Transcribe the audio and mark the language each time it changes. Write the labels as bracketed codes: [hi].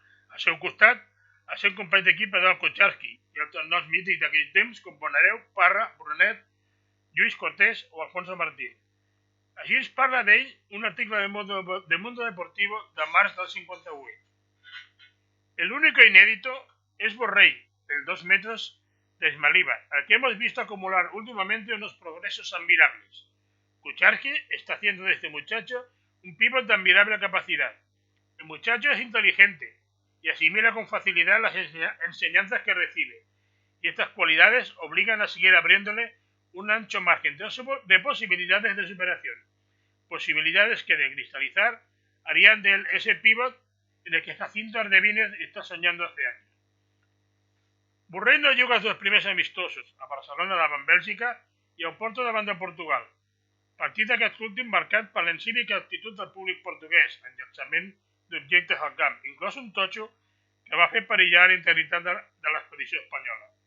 [ca] Al seu costat, el seu company d'equip era el Kucharski i altres noms mítics d'aquell temps com Bonareu, Parra, Brunet, Lluís Cortés o Alfonso Martín. Així ens parla d'ell un article de Mundo Deportivo de març del 58. [es] El único inédito es Borrell, del 2 metros de Aizmalibar, al que hemos visto acumular últimamente unos progresos admirables. Kucharski está haciendo de este muchacho un pívot de admirable capacidad. El muchacho es inteligente y asimila con facilidad las enseñanzas que recibe, y estas cualidades obligan a seguir abriéndole un ancho margen de posibilidades de superación, posibilidades que de cristalizar harían de él ese pívot en el que Jacinto Ardevínez está soñando hace años. [ca] Borrell no juga els 2 primers amistosos, a Barcelona davant Bèlgica i a Oporto davant de Portugal. Partit d'aquest últim marcat per l'encívica actitud del públic portuguès en llançament d'objectes al camp, inclòs un totxo que va fer perillar la integritat de l'expedició espanyola.